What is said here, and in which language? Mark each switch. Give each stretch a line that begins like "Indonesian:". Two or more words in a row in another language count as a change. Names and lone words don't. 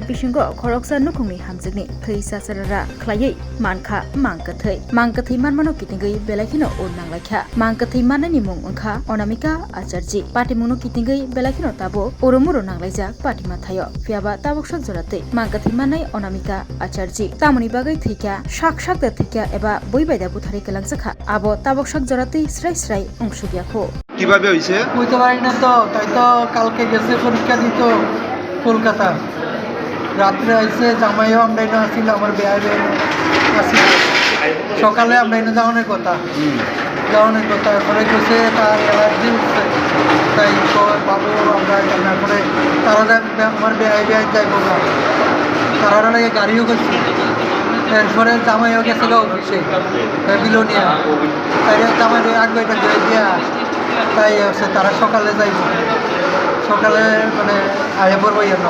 Bodo: बिसिंगो खरकसा नुखुंनि हामजोगनि थैसा सररा ख्लायै मानखा मांगकथि मानमानो कितिंगै बेलाखिनो उन नांलायखा मांगकथि माननायनि मुं ओंखा अनामिका आचार्य पाटिमुनो कितिंगै बेलाखिनो ताबो उरुमुरु नांलायजाक पाटिमा थायो फियाबा ताबुकसक जरातै मांगकथि माननाय अनामिका आचार्य तामुनि बागै थैखा साक थैखा एबा बयबायदा बुथारि केलांजाखा आबो ताबुकसक जरातै स्राय अंशुगियाखो
Bangla: কিভাবে হইছে কইতে পারি না তো তাই তো কালকে গেছে পরীক্ষা দিত কলকাতা রাত্রে আইসে জামাইও আমরা এনে আসছিল আমার বেয়া আসছিল সকালে আমরা এনে যাওয়ানোর কথা এরপরে গেছে তার অ্যালার্জি উঠছে তাই বাবু আমরা তারপরে তারা আমার বেয়াই যাইব না তারা লাগে গাড়িও করছে এরপরে জামাইও গেছে অফিসে বিলোনিয়া তাই জামাই আগে এটা দিয়ে দিয়া তাই হচ্ছে তারা সকালে যাইব সকালে মানে আয়া পড়বো